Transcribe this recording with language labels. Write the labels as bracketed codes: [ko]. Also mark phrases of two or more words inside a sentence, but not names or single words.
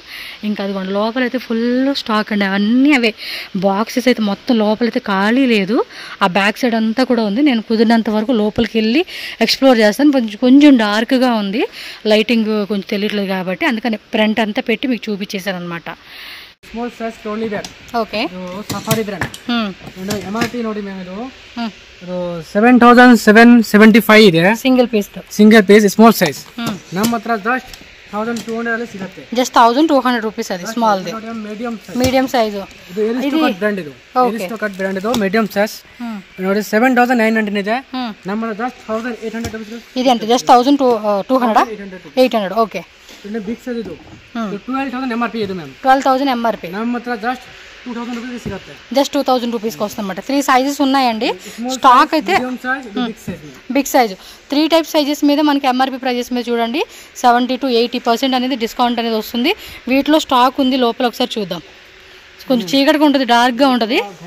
[te] ఇంకా అది లోపలైతే [en] full stock [te] అండి, అవన్నీ అవే. బాక్సెస్ అయితే మొత్తం లోపలైతే ఖాళీ లేదు. ఆ [en] back side [te] అంతా కూడా ఉంది. నేను కుదిరినంత వరకు లోపలికి వెళ్ళి ఎక్స్ప్లోర్ చేస్తాను. కొంచెం డార్క్గా ఉంది, లైటింగ్ కొంచెం తెలియట్లేదు కాబట్టి, అందుకని ఫ్రంట్ అంతా పెట్టి మీకు చూపించేశాను అనమాట. [en] small size trolley bag. [te] ఓకే. [kn] ಸಫಾರಿ ಬ್ರ್ಯಾಂಡ್. MRP ನೋಡಿ ಮ್ಯಾಮ್ ಇದು 7775 ಇದೆ. సింగిల్ [en] piece small size. [kn] ನಮ್ಮ ಹತ್ರ ಜಸ್ಟ್ 1200 ಅಲ್ಲಿ ಸಿಗುತ್ತೆ. జస్ట్ 1200 రూపీస్. అది స్మాల్ ది. [en] medium size. [kn] ಇದು ಎರಿಸ್ಟೋಕಟ್ ಬ್ರ್ಯಾಂಡ್. ಇದು ಎರಿಸ್ಟೋಕಟ್ ಬ್ರ್ಯಾಂಡ್ ಇದು [en] medium size [kn] ನೋಡಿ 7900 ಇದೆ. ನಮ್ಮ ಹತ್ರ ಜಸ್ಟ್ 1800 ರೂಪೀಸ್. [te] ఇది ఎంత? జస్ట్ 1200 ఓకే. [kn] ಇದು [en] big size. [kn] ಇದು 12000 MRP ಇದು ಮ್ಯಾಮ್. 12000 MRP. ನಮ್ಮ ಹತ್ರ ಜಸ್ಟ್ 2000 ರೂಪೀಸ್ ಸಿಗುತ್ತೆ. [te] జస్ట్ 2000 రూపీస్కి వస్తుందన్నమాట. 3 సైజెస్ ఉన్నాయండి. స్టాక్ అయితే [en] big size [te] 3 [en] type sizes [te] మీద మనకి [en] MRP prices [te] మీద చూడండి 70 to 80% అనేది డిస్కౌంట్ అనేది వస్తుంది. వీటిలో స్టాక్ ఉంది, లోపల ఒకసారి చూద్దాం. కొంచెం చీకటిగా ఉంటుంది, డార్క్గా ఉంటుంది.